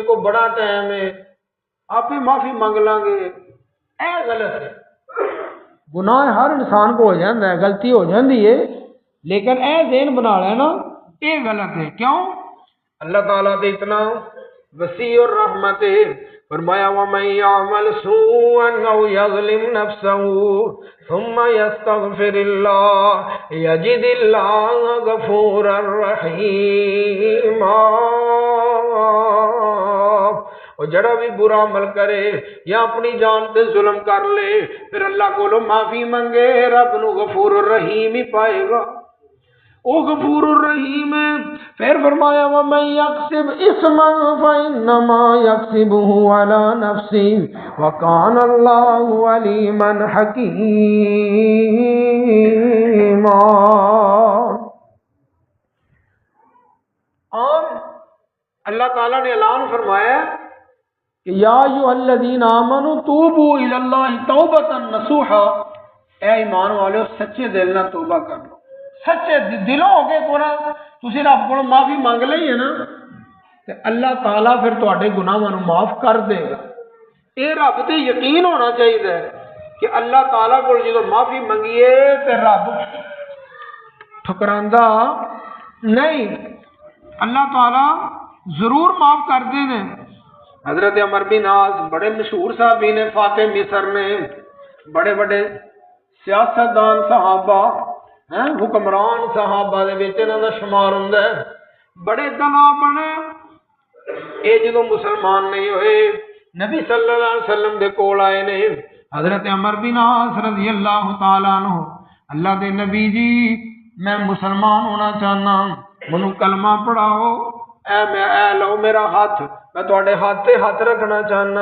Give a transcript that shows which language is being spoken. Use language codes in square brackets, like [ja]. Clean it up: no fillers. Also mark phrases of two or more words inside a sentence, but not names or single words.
[ur] کو بڑا ٹائم ہے آپ ہی معافی مانگ لیں گے اے غلط ہے گناہ ہر انسان کو ہو جاتا ہے غلطی ہو جاتی ہے لیکن اے ذہن بنا لینا یہ غلط ہے کیوں اللہ تعالیٰ تو اتنا وسیع الرحمت ہے فرمایا [ar] وَمَن يَعْمَلْ سُوءًا أَوْ يَظْلِمْ نَفْسَهُ ثُمَّ يَسْتَغْفِرِ اللَّهَ يَجِدِ اللَّهَ غَفُورًا رَحِيمًا [pa] اور جڑا بھی برا عمل کرے یا اپنی جان تے ظلم کر لے پھر اللہ کو معافی منگے رب نو [ar] غفور الرحیم [pa] ہی پائے گا او [ar] غفور الرحیم [pa] ہے پھر فرمایا [ar] وَمَن يَكْسِبْ إِثْمًا فَإِنَّمَا يَكْسِبُهُ عَلَى نَفْسِهِ وَكَانَ اللَّهُ عَلِيمًا [pa] حَكِيمًا عام اللہ تعالیٰ نے اعلان فرمایا کہ [ar] یا ایھا الذین آمنوا توبوا الی اللہ توبۃ نصوحا، [pa] اے ایمان والو سچے دل نال توبہ کر لو، سچے دلوں ہو کے کونا تسی رب کو معافی مانگ لئی ہے نا تے اللہ تعالیٰ پھر تواڈے گناہاں نوں معاف کر دے گا۔ یہ رب تے یقین ہونا چاہیے کہ اللہ تعالیٰ کو جدوں معافی منگیے تے رب ٹھکراندا نہیں، اللہ تعالیٰ ضرور معاف کر دے نے۔ حضرت عمر بن عاص بڑے مشہور صحابی نے، فاتح مصر نے، بڑے بڑے سیاستدان صحابہ حکمران صحابہ دے وچ انہاں دا شمار ہوندا ہے، بڑے دنا بنے۔ اے جدوں مسلمان نہیں ہوئے نبی [ar] صلی اللہ علیہ وسلم [pa] دے کول آئے نے، حضرت عمر بن عاص [ar] رضی اللہ تعالیٰ عنہ، [pa] اللہ دے نبی جی میں مسلمان ہونا چاہنا، منو کلمہ پڑھاؤ، اے لو میرا ہاتھ، میں تواڈے ہاتھ تے ہاتھ رکھنا چاہنا۔